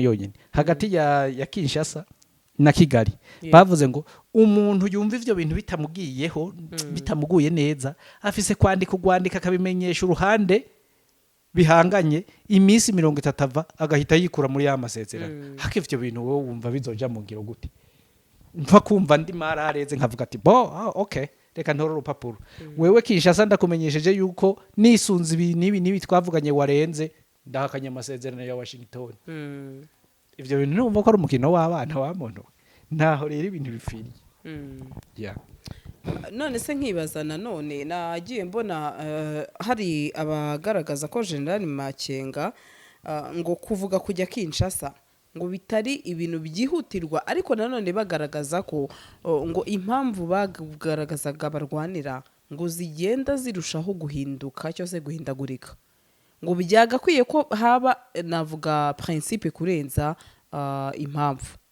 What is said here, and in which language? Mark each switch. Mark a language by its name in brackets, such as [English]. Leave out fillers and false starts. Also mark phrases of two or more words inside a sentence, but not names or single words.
[Rundi] yonyene hagati ya Kinshasa na Kigali bavuze ngo umuntu yumva ivyo bintu bitamugiyeho bitamuguye neza afise kwandika akabimenyesha uruhande bihanganye iminsi 30 agahita yikura muri ya masezerano haka ivyo bintu wowe wumva bizoja mu ngiro gute mfa kumva ndi marareze nkavuga ati bo okay reka ntore urupapuro wewe Kinshasa ndakumenyesheje yuko nisunze ibi nibi twavuganye warenze ndahakanye amasezerano ya Washington. Ivyo bintu numva ko ari umukino w'abana wa muntu ntaho rero ibintu bifiriye. Yeah. None se nkibaza nanone nagiye mbona hari abagaragaza ko General Makenga ngo kuvuga kujya Kinshasa ngo bitari ibintu byihutirwa, ariko nanone bagaragaza ko ngo impamvu bagaragazaga barwanira ngo zigenda zirushaho guhinduka cyose guhindagurika, ngo byagakwiye ko haba navuga principe kurenza impamvu.